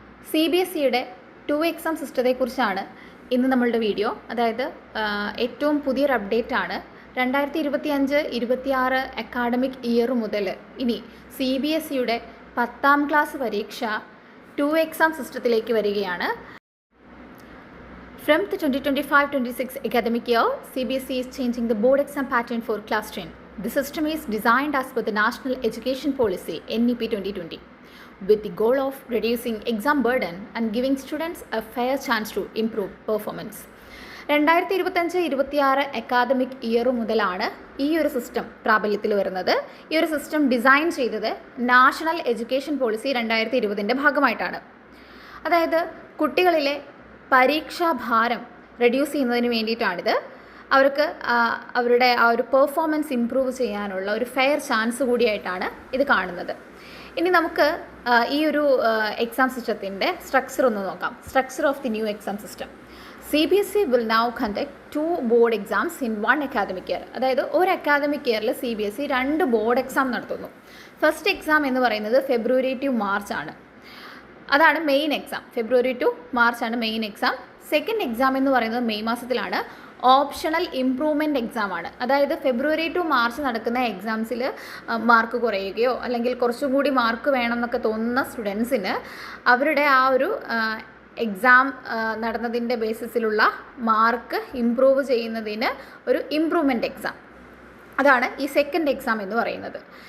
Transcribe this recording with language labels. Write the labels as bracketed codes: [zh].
[ml] CBSEയുടെ 2 exam സിസ്റ്റത്തെക്കുറിച്ചാണ് ഇന്ന് നമ്മളുടെ video. അതായത് ഏറ്റവും പുതിയൊരു അപ്ഡേറ്റ് ആണ്. 2025-26 അക്കാഡമിക് ഇയർ മുതൽ ഇനി CBSEയുടെ 10ാം ക്ലാസ് പരീക്ഷ 2 എക്സാം സിസ്റ്റത്തിലേക്ക് വരികയാണ്. [en] From the 2025-26 academic year, CBSE is changing the board exam pattern for class 10. The system is designed as per the National Education Policy (NEP 2020) with the goal of reducing exam burden and giving students a fair chance to improve performance. [ml] 2025-26 academic year മുതലാണ് ഈ ഒരു system പ്രാബല്യത്തിൽ വരുന്നത്. ഈ ഒരു system design ചെയ്തത് national education policy 2020ൻ്റെ ഭാഗമായിട്ടാണ്. അതായത് കുട്ടികളിലെ പരീക്ഷാഭാരം റെഡ്യൂസ് ചെയ്യുന്നതിന് വേണ്ടിയിട്ടാണിത്. അവർക്ക് അവരുടെ ആ ഒരു പെർഫോമൻസ് ഇമ്പ്രൂവ് ചെയ്യാനുള്ള ഒരു ഫെയർ ചാൻസ് കൂടിയായിട്ടാണ് ഇത് കാണുന്നത്. ഇനി നമുക്ക് ഈ ഒരു എക്സാം സിസ്റ്റത്തിൻ്റെ സ്ട്രക്ചർ ഒന്ന് നോക്കാം. [en] Structure of the new exam system. CBSE will now conduct 2 board exams in 1 academic year. [ml] അതായത് ഒരു അക്കാദമിക് ഇയറിൽ CBSE 2 ബോർഡ് എക്സാം നടത്തുന്നു. ഫസ്റ്റ് എക്സാം എന്ന് പറയുന്നത് ഫെബ്രുവരി ടു മാർച്ച് ആണ്. അതാണ് main exam. February to March ആണ് മെയിൻ എക്സാം. സെക്കൻഡ് എക്സാം എന്ന് പറയുന്നത് മെയ് മാസത്തിലാണ്. ഓപ്ഷണൽ ഇംപ്രൂവ്മെൻറ്റ് എക്സാം ആണ്. അതായത് ഫെബ്രുവരി ടു മാർച്ച് നടക്കുന്ന എക്സാംസിൽ മാർക്ക് കുറയുകയോ അല്ലെങ്കിൽ കുറച്ചും കൂടി മാർക്ക് വേണമെന്നൊക്കെ തോന്നുന്ന സ്റ്റുഡൻസിന് അവരുടെ ആ ഒരു എക്സാം നടന്നതിൻ്റെ ബേസിസിലുള്ള മാർക്ക് ഇംപ്രൂവ് ചെയ്യുന്നതിന് ഒരു ഇംപ്രൂവ്മെൻറ്റ് എക്സാം, അതാണ് ഈ സെക്കൻഡ് എക്സാം എന്ന് പറയുന്നത്.